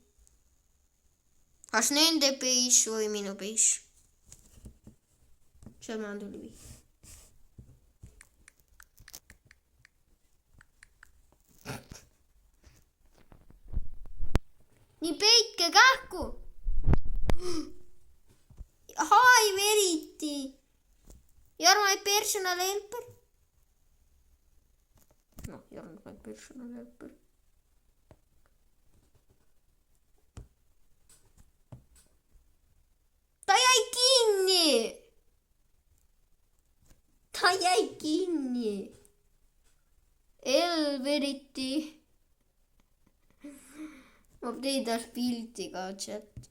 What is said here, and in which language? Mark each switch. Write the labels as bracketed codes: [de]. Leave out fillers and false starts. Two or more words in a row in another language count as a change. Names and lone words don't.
[et] kas nende base või minu base? seal ma tuli vihje. nii, peitke kähku. [en] Hi, Verity. You're my personal helper. no, you're not my personal helper. [et] ta jäi kinni. Verity. ma teen taas pilti ka, chat.